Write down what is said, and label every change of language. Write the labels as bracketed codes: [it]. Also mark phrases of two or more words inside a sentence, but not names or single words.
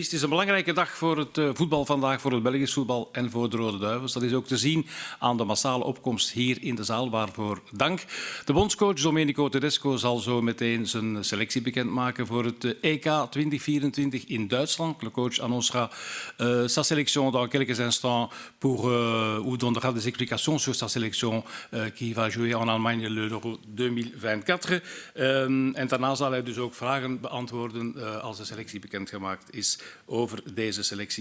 [nl] Het is een belangrijke dag voor het voetbal vandaag, voor het Belgisch voetbal en voor de Rode Duivels. Dat is ook te zien aan de massale opkomst hier in de zaal, waarvoor dank. De bondscoach Domenico Tedesco zal zo meteen zijn selectie bekendmaken voor het EK 2024 in Duitsland. [fr] Le coach annoncera sa sélection dans quelques instants ou donnera des explications sur sa sélection qui va jouer en Allemagne l'Euro 2024. [nl] En daarna zal hij dus ook vragen beantwoorden als de selectie bekendgemaakt is over deze selectie.